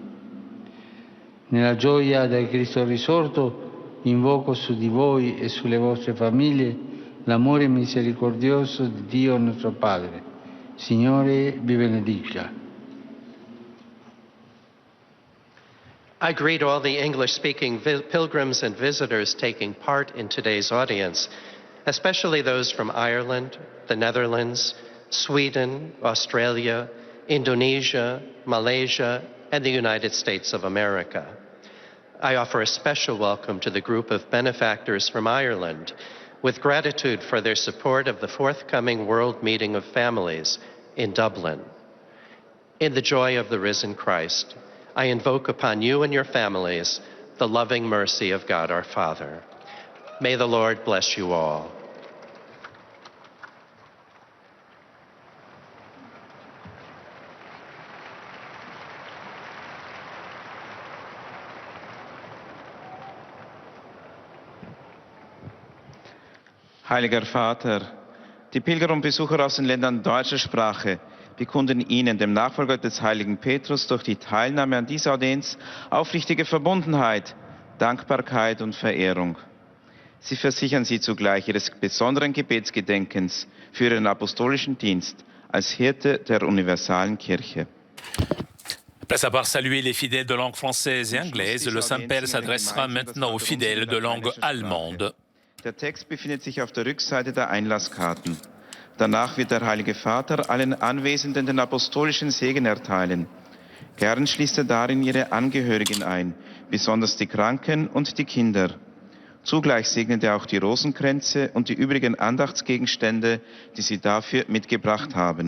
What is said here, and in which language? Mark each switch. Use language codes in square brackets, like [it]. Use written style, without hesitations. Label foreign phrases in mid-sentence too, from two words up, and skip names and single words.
[it] Nella gioia del Cristo risorto, invoco su di voi e sulle vostre famiglie l'amore misericordioso di Dio nostro Padre. Signore vi benedica. [en] I greet all the English-speaking pilgrims and visitors taking part in today's audience, especially those from Ireland, the Netherlands, Sweden, Australia, Indonesia, Malaysia, and the United States of America. I offer a special welcome to the group of benefactors from Ireland, with gratitude for their support of the forthcoming World Meeting of Families in Dublin. In the joy of the risen Christ, I invoke upon you and your families the loving mercy of God our Father. May the Lord bless you all. [de] Heiliger Vater, die Pilger und Besucher aus den Ländern deutscher Sprache bekunden Ihnen, dem Nachfolger des heiligen Petrus, durch die Teilnahme an dieser Audienz aufrichtige Verbundenheit, Dankbarkeit und Verehrung. Sie versichern Sie zugleich Ihres besonderen Gebetsgedenkens für Ihren apostolischen Dienst als Hirte der universalen Kirche. [fr] Après avoir salué les fidèles de langue française et anglaise, le Saint-Père s'adressera maintenant aux fidèles de langue allemande. [de] Der Text befindet sich auf der Rückseite der Einlasskarten. Danach wird der Heilige Vater allen Anwesenden den apostolischen Segen erteilen. Gern schließt er darin ihre Angehörigen ein, besonders die Kranken und die Kinder. Zugleich segnet er auch die Rosenkränze und die übrigen Andachtsgegenstände, die sie dafür mitgebracht haben.